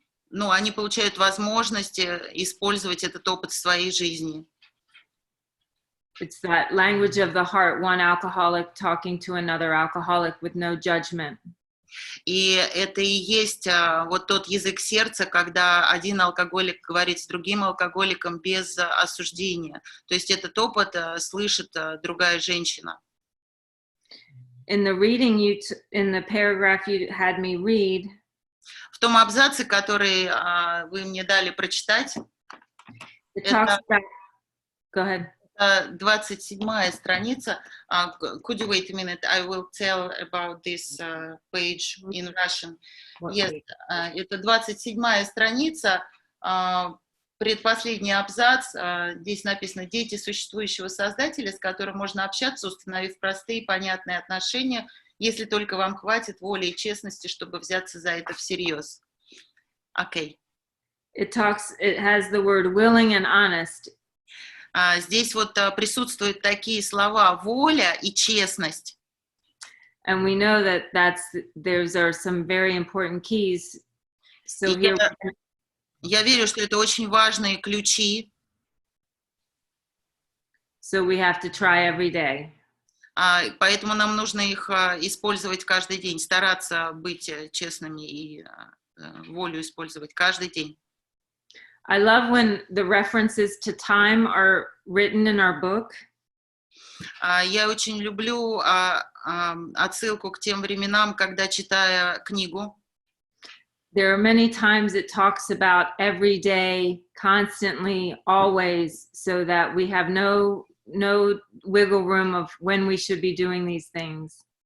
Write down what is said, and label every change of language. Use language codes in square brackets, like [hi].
[ru] Они получают возможность использовать этот опыт в своей жизни. [en] It's that language of the heart, one alcoholic talking to another alcoholic with no judgment. [ru] И это и есть вот тот язык сердца, когда один алкоголик говорит с другим алкоголиком без осуждения. То есть этот опыт слышит другая женщина. [en] in the reading in the paragraph you had me read, [ru] В том абзаце, который вы мне дали прочитать, [en] it talks about, go ahead. [ru] 27-я страница. [en] Could you wait a minute? I will tell about this page in Russian. [ru] Yes, это 27-я страница, предпоследний абзац. Здесь написано: «Дети существующего создателя, с которым можно общаться, установив простые, понятные отношения, если только вам хватит воли и честности, чтобы взяться за это всерьез». Окей. [en] It has the word willing and honest. [ru] Здесь вот присутствуют такие слова: воля и честность. [en] And we know that those are some very important keys. So here, [ru] я верю, что это очень важные ключи. [en] So we have to try every day. [ru] Поэтому нам нужно их использовать каждый день, стараться быть честными и волю использовать каждый день. [en] I love when the references to time are written in our book. [ru] Я очень люблю отсылку к тем временам, когда, читая книгу, [en] there are many times it talks about every day, constantly, always, so that we have no wiggle room of when we should be doing these things.